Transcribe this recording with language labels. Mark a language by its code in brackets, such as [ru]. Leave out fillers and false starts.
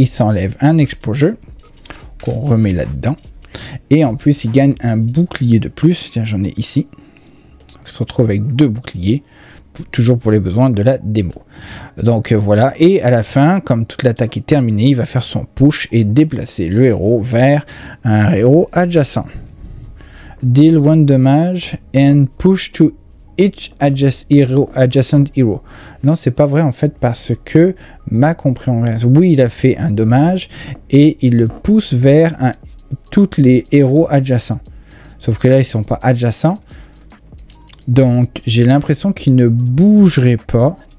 [fr] Il s'enlève un exposure qu'on remet là-dedans, et en plus il gagne un bouclier de plus. Tiens, j'en ai ici. Il se retrouve avec 2 boucliers, toujours pour les besoins de la démo. Donc voilà, et à la fin, comme toute l'attaque est terminée, il va faire son push et déplacer le héros vers un héros adjacent. [en] Deal 1 damage and push to each adjacent hero. [fr] Non, c'est pas vrai en fait, parce que ma compréhension, oui, il a fait un dommage et il le pousse vers tous les héros adjacents. Sauf que là, ils sont pas adjacents. Donc, j'ai l'impression qu'il ne bougerait pas.